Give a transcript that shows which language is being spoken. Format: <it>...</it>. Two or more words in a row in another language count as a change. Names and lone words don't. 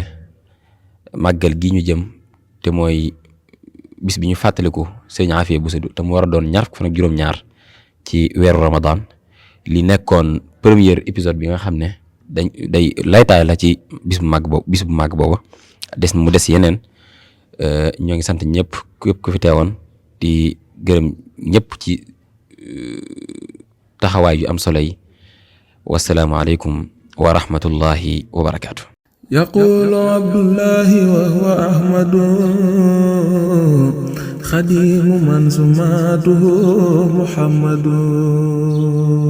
<wo>màggal gi ñu jëm te mooy bis bi ñu fàttaliku Sëriñ Afiya Buso te mu war a doon 20 fan ak juróom-ñaar ci weeru Ramadan li nekkoon</wo> <fr>premier épisode</fr> <wo>bi nga xam ne day laytaay la ci bis bu màgg booba mu des yeneen ñoo ngi sant ñëpp képp ku fi teewoon di gërëm ñëpp ci taxawaay yu am solo yi</wo> <ar>والسلام عليكم ورحمة الله وبركاته. يقول عبد الله وهو أحمد خديم من سماته محمد</ar>